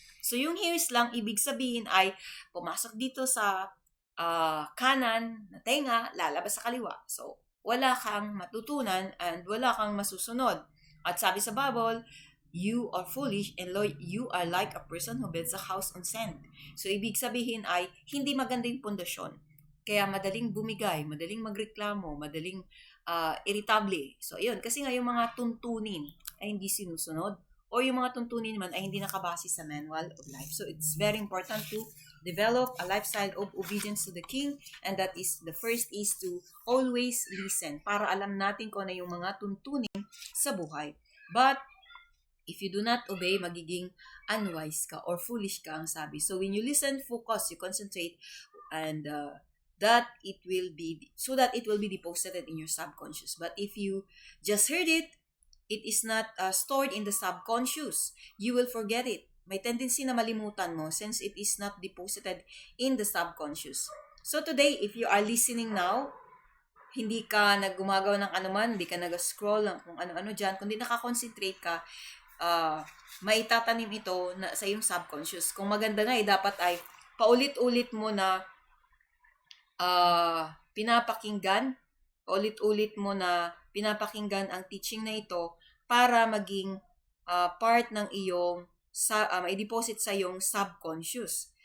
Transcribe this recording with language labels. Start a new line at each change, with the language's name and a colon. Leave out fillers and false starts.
Filipino: So, yung hears lang, ibig sabihin ay pumasok dito sa kanan na tenga, lalabas sa kaliwa. So, wala kang matutunan and wala kang masusunod. At sabi sa Bible,
English: you are foolish and you are like a person who builds a house on sand.
Filipino: So, ibig sabihin ay hindi maganda yung pundasyon. Kaya madaling bumigay, madaling magreklamo, madaling irritable. So, yun. Kasi nga yung mga tuntunin ay hindi sinusunod o yung mga tuntunin naman ay hindi nakabase sa manual of life.
English: So, it's very important to develop a lifestyle of obedience to the King, and that is, the first is to always listen
Filipino: para alam natin kung ano yung mga tuntunin sa buhay.
English: But, if you do not obey,
Filipino: magiging unwise ka or foolish ka ang sabi.
English: So, when you listen, focus, you concentrate, and that it will be deposited in your subconscious. But if you just heard it, it is not stored in the subconscious. You will forget it.
Filipino: May tendency na malimutan mo
English: since it is not deposited in the subconscious. So today, if you are listening now,
Filipino: hindi ka naggumagawa ng anuman, hindi ka nag-scroll ng kung ano-ano dyan, kundi nakakonsentrate ka, maitatanim ito sa iyong subconscious. Kung maganda nga dapat ay paulit-ulit mo na pinapakinggan, paulit-ulit mo na pinapakinggan ang teaching na ito para maging part ng iyong i-deposit sa iyong subconscious.